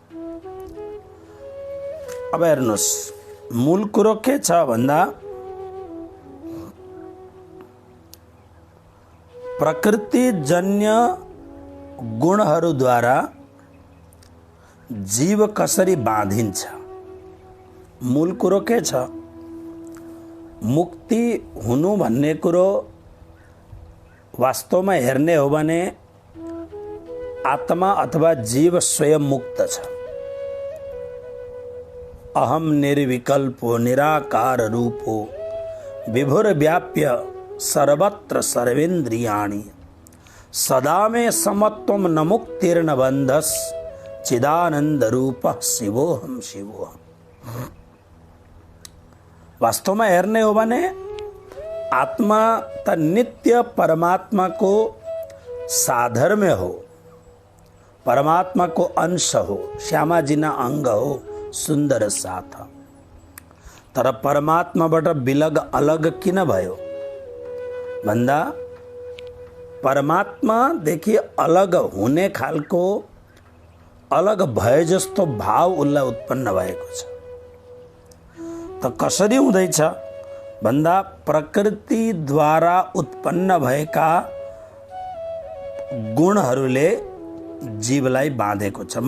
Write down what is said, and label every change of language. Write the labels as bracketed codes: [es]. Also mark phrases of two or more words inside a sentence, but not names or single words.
[ne] अब हेर्नुहोस्, मूल कुरो के छ भन्दा प्रकृतिजन्य गुणहरूद्वारा जीव कसरी बाँधिन्छ। मूल कुरो के छ? मुक्ति हुनु भन्ने कुरो वास्तवमा हेर्ने हो भने आत्मा अथवा जीव स्वयं मुक्त छ। [sa] अहम निर्विकल्पो निराकार रूपो विभुर्व्याप्य सर्वत्र सर्वेन्द्रियाणि सदा मे समत्वं न मुक्तिर्न बन्धस चिदानंद रूपः शिवोहम शिवोहम। [ne] वास्तव में हेर्ने हो भने आत्मा त नित्य परमात्मा को साधर्म्य हो, परमात्मा को अंश हो, श्यामाजीना अंग हो, सुंदर साथ। तर परमात्माबाट बिलग अलग किन भयो भन्दा परमात्मादेखि अलग हुने खालको अलग भए जस्तो भाव उसलाई उत्पन्न भएको छ। त कसरी हुँदैछ भन्दा प्रकृतिद्वारा उत्पन्न भएका गुणहरूले जीवलाई बाँधेको छ।